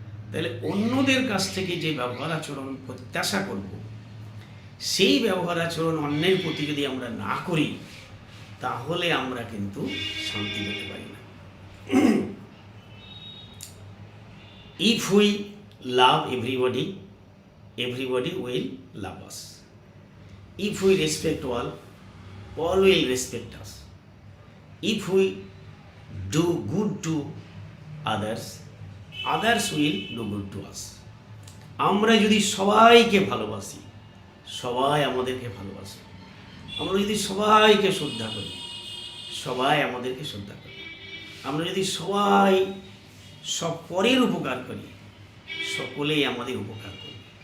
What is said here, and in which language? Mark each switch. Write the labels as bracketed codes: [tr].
[bn] তাহলে অন্যদের কাছ থেকে যে ব্যবহার আচরণ প্রত্যাশা করব, সেই ব্যবহার আচরণ অন্যের প্রতি যদি আমরা না করি তাহলে আমরা কিন্তু শান্তি পেতে পারি না। [en] If we love everybody, everybody will love us. If we respect all will respect us. If we do good to others, others will do good to us. [bn] আমরা যদি সবাইকে ভালোবাসি, সবাই আমাদেরকে ভালোবাসে। আমরা যদি সবাইকে শ্রদ্ধা করি, সবাই আমাদেরকে শ্রদ্ধা করে। আমরা যদি সবাই সব পরের উপকার করি, সকলেই আমাদের উপকার করে।